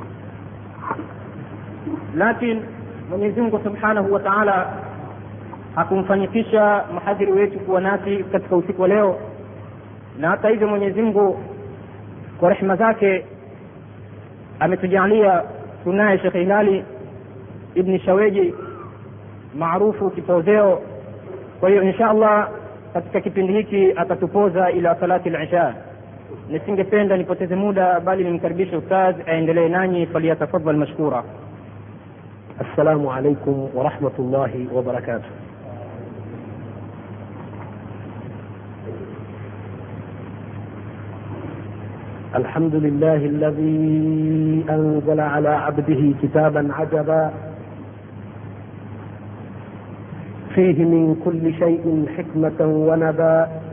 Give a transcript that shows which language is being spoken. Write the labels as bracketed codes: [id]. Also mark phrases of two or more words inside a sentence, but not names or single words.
[sw] lakini Mwenyezi Mungu [ar] سبحانه وتعالى [sw] hakumfanikisha mhadhiri wetu kuwa nasi katika usiku wa leo, na hata hivyo Mwenyezi Mungu kwa rehema zake ametujalia tunaye Sheikh Hilali Ibn Shaweji maarufu Kipozeo. Kwa hiyo inshallah katika kipindi hiki atatupoza ila [ar] صلاة العشاء. [sw] Nisingependa nipoteze muda, bali nimkaribishe ustadh aendelee nanyi. [ar] فليتفضل مشكورا. السلام عليكم ورحمة الله وبركاته. الحمد لله الذي أنزل على عبده كتابا عجبا فيه من كل شيء حكمة ونبا،